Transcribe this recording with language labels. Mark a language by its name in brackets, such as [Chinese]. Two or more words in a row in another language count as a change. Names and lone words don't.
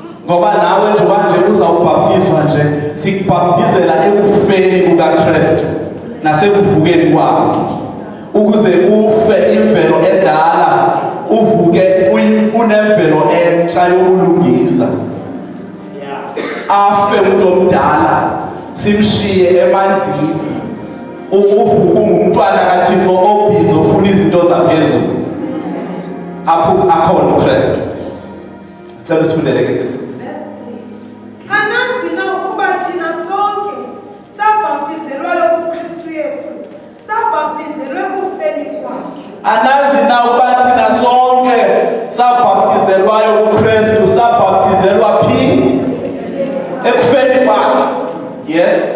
[Zulu] ngoba nawe nje manje uzawubhaptizwa nje sikubhaptizela ekufeni kukaKristu nasekuvukeni kwakhe ukuze ufe imvelo endala uvuke unemvelo entsha yokulungisa afe umuntu omdala simshiye emanzini uvuke ungumntwana kaThixo obhizi ofuna izinto zaphezulu akhona uKristu. [Xhosa] Sicela sifundele ke sisi. Anazi na ukuba thina sonke sabhaptizelwayo kuKristu Yesu sabhaptizelwe kufeni kwakhe. Anazi na ukuba thina sonke sabhaptizelwayo kuKristu sabhaptizelwa phi? Ekufeni kwakhe. Yes.